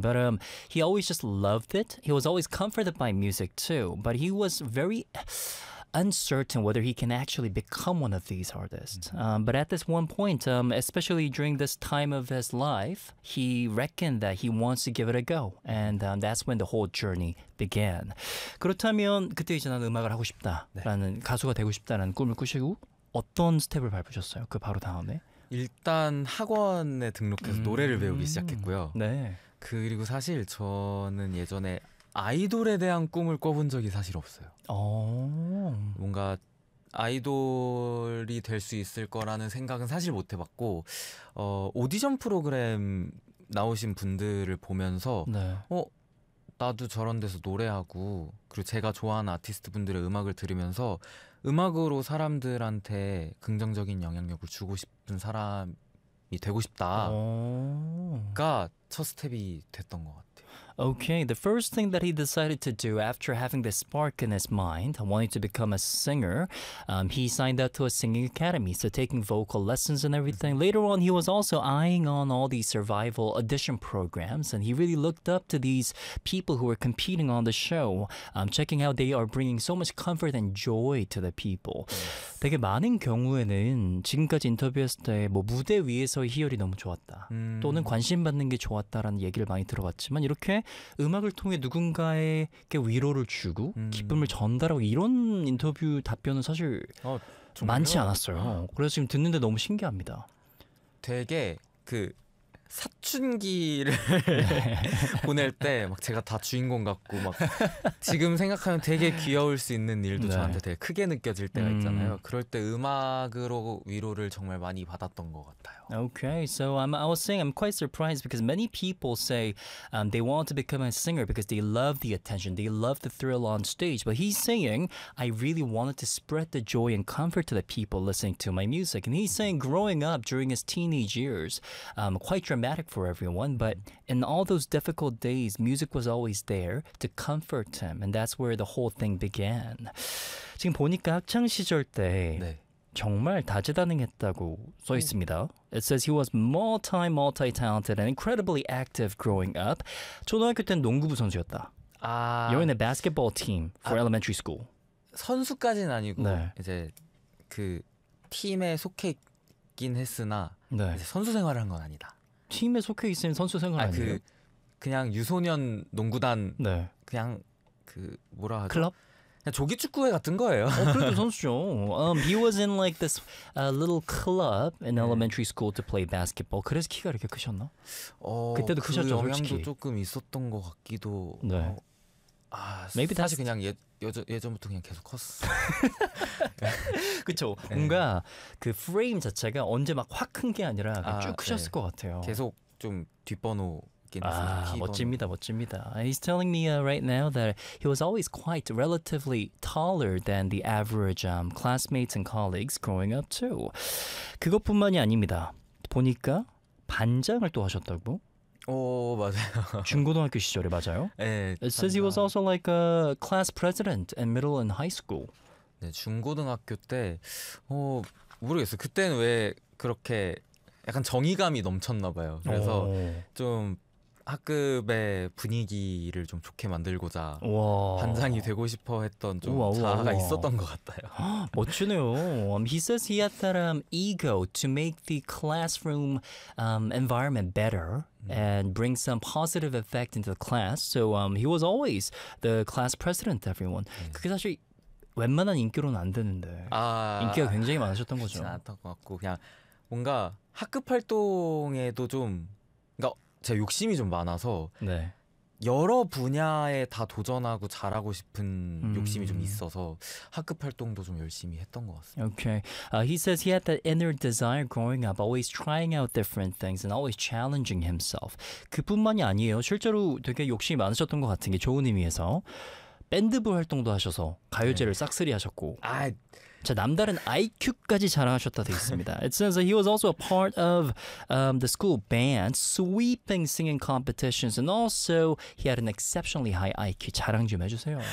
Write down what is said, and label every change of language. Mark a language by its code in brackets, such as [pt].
[en] But he always just loved it. He was always comforted by music too. But he was very uncertain whether he can actually become one of these artists. But at this one point, especially during this time of his life, he reckoned that he wants to give it a go. And that's when the whole journey began. [ko] 그렇다면 그때 이제 나는 음악을 하고 싶다라는 네. 가수가 되고 싶다라는 꿈을 꾸시고 어떤 스텝을 밟으셨어요? 그 바로 다음에? 일단 학원에 등록해서 노래를 배우기 시작했고요. 네. 그리고 사실 저는 예전에 아이돌에 대한 꿈을 꿔본 적이 사실 없어요. 오. 뭔가 아이돌이 될 수 있을 거라는 생각은 사실 못 해봤고 오디션 프로그램 나오신 분들을 보면서 네. 나도 저런 데서 노래하고 그리고 제가 좋아하는 아티스트 분들의 음악을 들으면서 음악으로 사람들한테 긍정적인 영향력을 주고 싶은 사람이 되고 싶다가 첫 스텝이 됐던 것 같아요. [en] Okay, the first thing that he decided to do after having this spark in his mind, wanting to become a singer, he signed up to a singing academy, so taking vocal lessons and everything. Later on, he was also eyeing on all these survival audition programs, and he really looked up to these people who were competing on the show, checking how they are bringing so much comfort and joy to the people. [ko] 되게 많은 경우에는 지금까지 인터뷰했을 때 뭐 무대 위에서 희열이 너무 좋았다 또는 관심 받는 게 좋았다라는 얘기를 많이 들어봤지만 이렇게 음악을 통해 누군가에게 위로를 주고 기쁨을 전달하고 이런 인터뷰 답변은 사실 많지 않았어요. 그래서 지금 듣는데 너무 신기합니다. 되게 그 사춘기를 보낼 때 막 제가 다 주인공 같고 막 지금 생각하면 되게 귀여울 수 있는 일도 네. 저한테 되게 크게 느껴질 때가 있잖아요. 그럴 때 음악으로 위로를 정말 많이 받았던 것 같아요. [en] Okay, so I was saying I'm quite surprised because many people say they want to become a singer because they love the attention, they love the thrill on stage. But he's saying I really wanted to spread the joy and comfort to the people listening to my music. And he's saying growing up during his teenage years, quite dramatic for everyone, but in all those difficult days, music was always there to comfort him, and that's where the whole thing began. [ko] 지금 보니까 학창 시절 때 네. 정말 다재다능했다고 써 있습니다. [en] It says he was multi-talented and incredibly active growing up. [ko] 초등학교 때 농구부 선수였다. 아, [en] You're in a basketball team for elementary school. [ko] 선수까지는 아니고 네. 이제 그 팀에 속해 있긴 했으나 네. 이제 선수 생활을 한 건 아니다. 팀에 속해 있으면 선수 생활 아니에요? 그냥 유소년 농구단 네. 그냥 그 뭐라 하죠? 클럽? 그냥 조기 축구회 같은 거예요. 그래도 선수죠. [en] He was in like this little club in 네. elementary school to play basketball. [ko] 그래서 키가 이렇게 크셨나? 그때도 그 크셨죠, 솔직히. 영향도 조금 있었던 것 같기도. 네. 맞아. 사실 [en] that's... [ko] 그냥 예전부터 그냥 계속 컸어. 그렇죠. 네. 뭔가 그 프레임 자체가 언제 막 확 큰 게 아니라 쭉 크셨을 네. 것 같아요. 계속 좀 뒷번호 멋집니다, 멋집니다. [en] He's telling me right now that he was always quite relatively taller than the average classmates and colleagues growing up too. [ko] 그것뿐만이 아닙니다. 보니까 반장을 또 하셨다고. 오 맞아요. 중고등학교 시절에 맞아요? 네. [en] It says 반장. he was also like a class president in middle and high school. [ko] 네, 중고등학교 때 모르겠어요. 그때는 왜 그렇게 약간 정의감이 넘쳤나 봐요. 그래서 좀 학급의 분위기를 좀 좋게 만들고자 우와. 반장이 되고 싶어 했던 좀 우와, 우와, 자아가 우와. 있었던 것 같아요. 멋지네요. [en] He says he had that ego to make the classroom environment better and bring some positive effect into the class. So he was always the class president, everyone. [ko] 그게 사실 웬만한 인기로는 안 되는데 인기가 굉장히 많으셨던 거죠. 그렇지 않았던 것 같고 그냥 뭔가 학급 활동에도 좀 그러니까 제 욕심이 좀 많아서 네. 여러 분야에 다 도전하고 잘하고 싶은 욕심이 좀 있어서 학급 활동도 좀 열심히 했던 것 같습니다. [en] Okay. He says he had that inner desire growing up, always trying out different things and always challenging himself. [ko] 그뿐만이 아니에요. 실제로 되게 욕심이 많으셨던 것 같은 게 좋은 의미에서 밴드부 활동도 하셔서 가요제를 네. 싹쓸이 하셨고 아, 자, 남다른 IQ까지 자랑하셨다 돼 있습니다. [en] It says he was also a part of the school band, sweeping singing competitions, and also he had an exceptionally high IQ. [ko] 자랑 좀 해주세요.